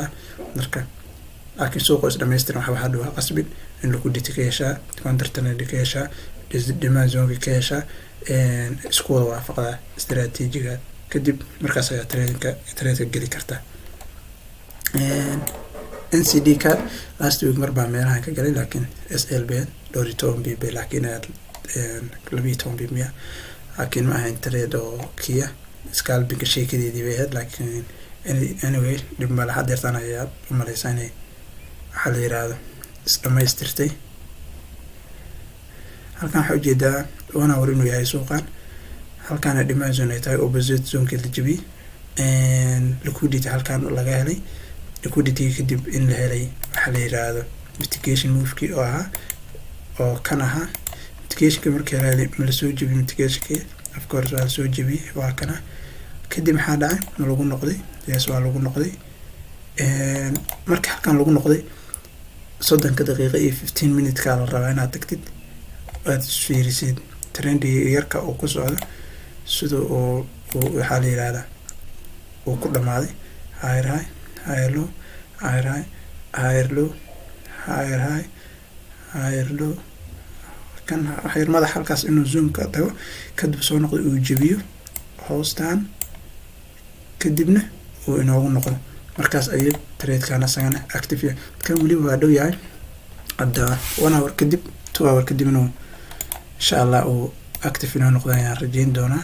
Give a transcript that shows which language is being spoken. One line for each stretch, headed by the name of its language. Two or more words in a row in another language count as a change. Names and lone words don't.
Somali: marka laakiin suuqa is dhameystiran waxa dhawaa qasbin in lagu dhitigeesha
English: counter trend
Somali: ka yeesha
English: demand zone
Somali: ka yeesha isku wada waafaqda istiraatiijiga kadib markaas ayaa trade geli karta. NCD ka
English: last week
Somali: marba meelaha ka galay laakiin SLB Doriton BB laakiin 12 miya laakiin ma ahayn trade oo kiya scalping sheekadeedii bay ahayd laakiin anyway dib ma laha deertan ayaa u maleysanay waxa la yiraahdo isdhamaystirtay. halkaan waxa ujeedaa 1 hour inuu yahay suuqan halkaan
English: demand zone
Somali: ay tahay
English: opposite zone
Somali: ka jabi liquidity halkaan laga helay liquidity kadib in la helay waxa la yiraahdo
English: mitigation move-
Somali: kii oo kan ahaa mitigation markii la helay ma la soo jabi
English: mitigation of course
Somali: waa soo jabi waa kana kadib maxaa dhacay ma lagu noqday waa lagu noqday marka halkaan lagu noqday 30 daqiiqo iyo 15 minutes ka la rabaa inaad tagtid aad fiirisid trendiga yarka oo ku socdo sida oo waxa la yiraahdaa oo ku dhamaaday
English: higher high higher low higher high higher low higher high higher low
Somali: kan higher madax halkaas inuu zoom ka tago kadib soo noqdo uu jabiyo hoostaan kadibna uu inoogu noqdo markaas ayay trade-kan asagana active yahay. kan wali waa dhow yahay hadda 1 hour kadib 2 hour kadibna insha Allah uu active inoo noqdo ayaan rajeyn doonaa.